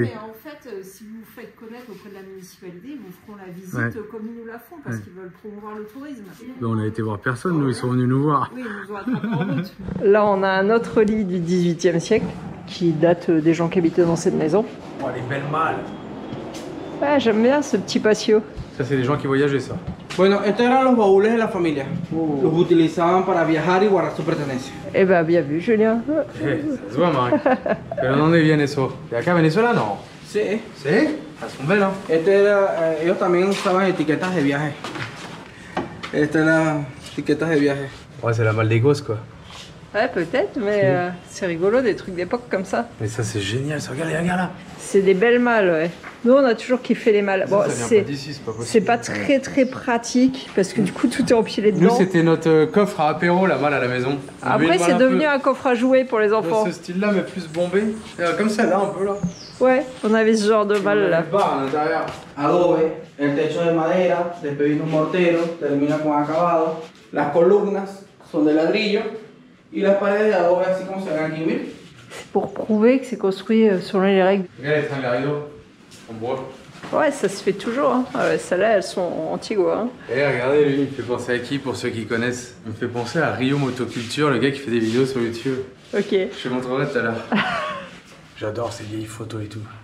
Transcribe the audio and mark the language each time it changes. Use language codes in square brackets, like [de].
[fr] mais en fait, si vous vous faites connaître auprès de la municipalité, ils vous feront la visite comme ils nous la font, parce qu'ils veulent promouvoir le tourisme. Ben, on a été voir personne, nous, ils sont venus nous voir. Oui, ils nous ont attrapés en route. Là, on a un autre lit du 18e siècle, qui date des gens qui habitaient dans cette maison. Oh, les belles malles. Ouais, j'aime bien ce petit patio. Ça, c'est les gens qui voyageaient, ça. [es] Bueno, estos eran los baúles de la familia. Los utilizaban para viajar y guardar sus pertenencias. [fr] Eh ben, bien vu, Julien. Ça se voit, Marc. [es] Pero ¿dónde viene eso? ¿De acá, Venezuela? No. Sí. [fr] ¿Sí? Elles sont belles, hein. [es] Ellos también usaban etiquetas de viaje. Estas eran etiquetas de viaje. [fr] Ouais, c'est la malle des gosses, quoi. Ouais, peut-être, mais c'est rigolo, des trucs d'époque comme ça. Mais ça, c'est génial, ça. Regarde là. C'est des belles malles, ouais. Nous, on a toujours kiffé les malles. Bon, c'est pas très pratique, parce que du coup, tout est empilé dedans. Nous, c'était notre coffre à apéro, la malle à la maison. Après, c'est devenu un coffre à jouer pour les enfants. De ce style-là, mais plus bombé. Comme celle-là, un peu, là. Ouais, on avait ce genre de malle, là. Barre à l'intérieur. [es] Adobe, el techo de madera, después vino un mortero, termina con acabado. Las columnas son de ladrillo y las paredes de adobe así como se ven aquí, ¿ves? [fr] C'est pour prouver que c'est construit selon les règles. Regarde les tringles à rideaux, en bois. Ouais, ça se fait toujours. Hein. Celles-là, elles sont antigua. Hein. Et regardez, lui, il me fait penser à qui, pour ceux qui connaissent? Il me fait penser à Rio Motoculture, le gars qui fait des vidéos sur YouTube. Ok. Je te montrerai tout à l'heure. J'adore ces vieilles photos et tout.